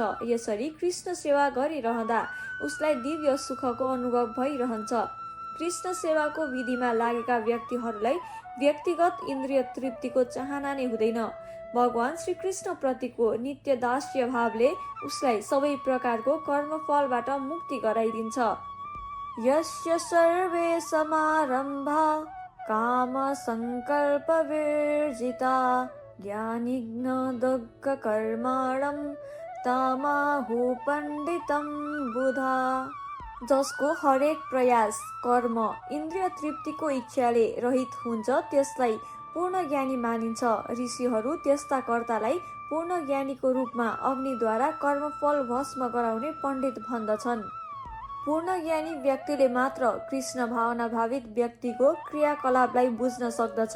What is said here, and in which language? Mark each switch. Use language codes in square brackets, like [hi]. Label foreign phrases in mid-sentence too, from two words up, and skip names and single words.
[ne] यसरी कृष्ण सेवा गरिरहँदा उसलाई दिव्य सुखको अनुभव भइरहन्छ। कृष्ण सेवाको विधिमा लागेका व्यक्तिहरूलाई व्यक्तिगत इन्द्रिय तृप्तिको चाहना नै हुँदैन। भगवान श्री कृष्ण प्रतिको नित्य दास्य भावले उसलाई सबै प्रकारको कर्मफलबाट मुक्ति गराइदिन्छ। [sa] यस्य सर्वे समारम्भा काम संकल्प विर्जिता ज्ञानिघ्न कर्माणं तमाहु पण्डितं बुधा। [ne] जसको हरेक प्रयास कर्म इन्द्रिय तृप्तिको इच्छाले रहित हुन्छ त्यसलाई पूर्ण ज्ञानी मानिन्छ। ऋषिहरू त्यस्ता कर्तालाई पूर्ण ज्ञानीको रूपमा अग्निद्वारा कर्मफल भस्म गराउने पण्डित भन्दछन्। पूर्ण ज्ञानी व्यक्तिले मात्र कृष्ण भावना भावित व्यक्तिको क्रियाकलापलाई बुझ्न सक्दछ।